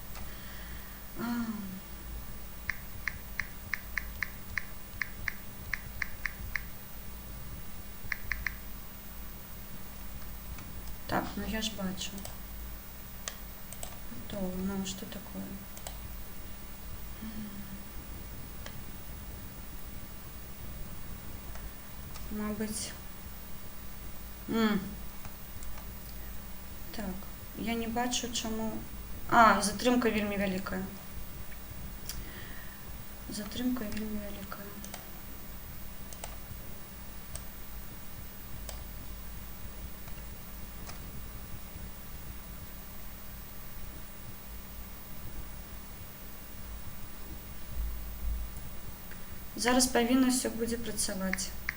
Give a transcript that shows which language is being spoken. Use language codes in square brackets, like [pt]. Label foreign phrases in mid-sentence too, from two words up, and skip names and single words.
[uk] Так, ну я ж бачу. Готово. Ну, што такое? Мабуть. Так, я не бачу, чому... [be] Затрымка вельмі вялікая. Затрымка вельмі вялікая. Зараз павінна ўсё будзе працаваць.